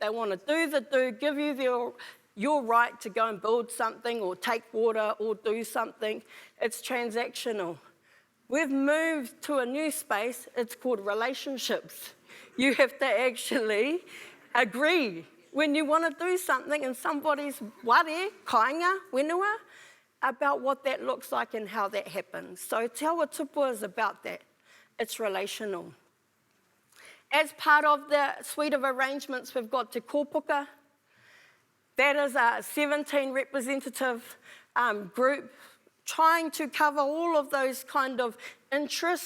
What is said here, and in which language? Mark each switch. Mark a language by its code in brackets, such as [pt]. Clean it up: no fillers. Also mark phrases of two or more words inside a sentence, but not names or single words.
[en] They want to give you your right to go and build something or take water or do something. It's transactional. We've moved to a new space. It's called relationships. You have to actually agree when you want to do something in somebody's [mi] ware, kainga, whenua, [en] about what that looks like and how that happens. So Te Awa Tupua is about that. It's relational. As part of the suite of arrangements, we've got Te Kōpuka. That is a 17 representative group trying to cover all of those kind of interests.